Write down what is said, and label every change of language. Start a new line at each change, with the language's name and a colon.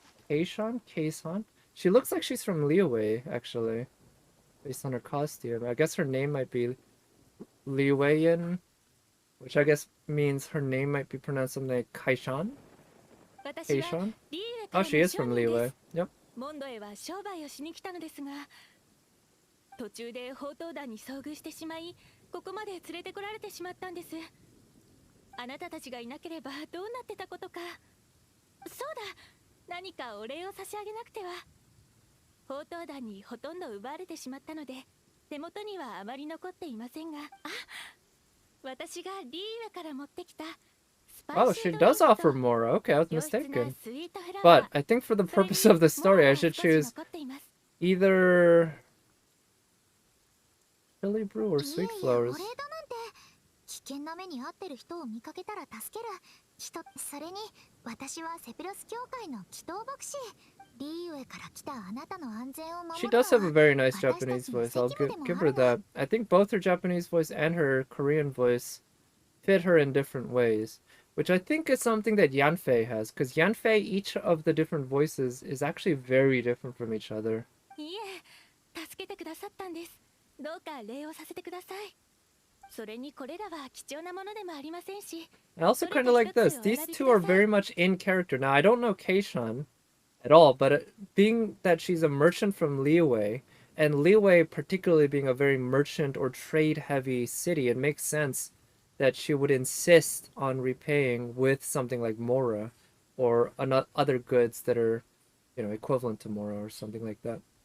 English: Keisan? She looks like she's from Liyue, actually. Based on her costume. I guess her name might be Liweyan, which I guess means her name might be pronounced something like Kaishan? Kaishan? Oh, she is from Liyue. Yep.
Japanese: モンドへは商売をしに来たのですが、途中で宝刀団に遭遇してしまい、ここまで連れてこられてしまったんです。あなたたちがいなければどうなってたことか。そうだ、何かお礼を差し上げなくては。宝刀団にほとんど奪われてしまったので、手元にはあまり残っていませんが、あ、私がリーウェから持ってきた
English: Oh, she does offer more. Okay, I was mistaken. But I think for the purpose of the story, I should choose either chili brew or sweet flowers.
Japanese: 危険な目に遭ってる人を見かけたら助ける人。それに私はセピロス教会の祈祷牧師。リーウェから来たあなたの安全を守るのは
English: She does have a very nice Japanese voice. I'll give her that. I think both her Japanese voice and her Korean voice fit her in different ways, which I think is something that Yanfei has, because Yanfei, each of the different voices is actually very different from each other.
Japanese: いえ、助けてくださったんです。どうか礼をさせてください。それにこれらは貴重なものでもありませんし。
English: I also kind of like this. These two are very much in character. Now, I don't know Keishan at all, but being that she's a merchant from Liyue, and Liyue particularly being a very merchant or trade-heavy city, it makes sense that she would insist on repaying with something like Mora or other goods that are, you know, equivalent to Mora or something like that.